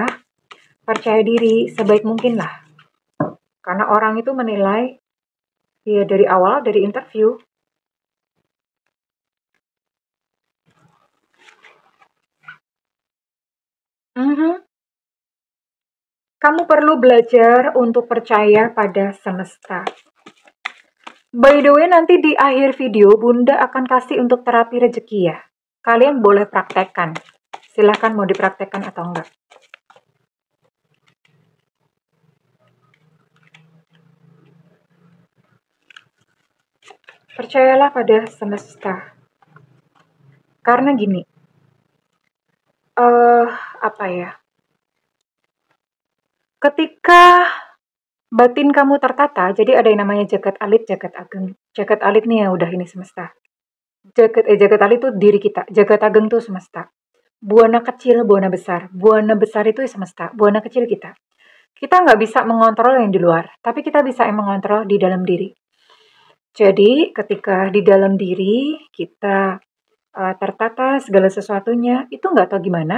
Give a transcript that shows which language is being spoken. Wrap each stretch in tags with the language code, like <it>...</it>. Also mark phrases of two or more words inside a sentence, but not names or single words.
<id>Percaya diri sebaik mungkin lah. Karena orang itu menilai ya dari awal, dari interview. Kamu perlu belajar untuk percaya pada semesta.</id> <en>By the way,</en> <id>nanti di akhir video Bunda akan kasih untuk terapi rezeki ya. Kalian boleh praktekkan. Silahkan mau dipraktekkan atau enggak. Percayalah pada semesta. Karena gini, apa ya? Ketika batin kamu tertata, jadi ada yang namanya jagat alit, jagat ageng. Jagat alit nih ya udah ini semesta. Jagat alit itu diri kita, jagat ageng tuh semesta. Buana kecil, buana besar. Buana besar itu semesta, buana kecil kita. Kita nggak bisa mengontrol yang di luar, tapi kita bisa mengontrol di dalam diri. Jadi, ketika di dalam diri kita tertata segala sesuatunya, itu nggak tahu gimana.</id>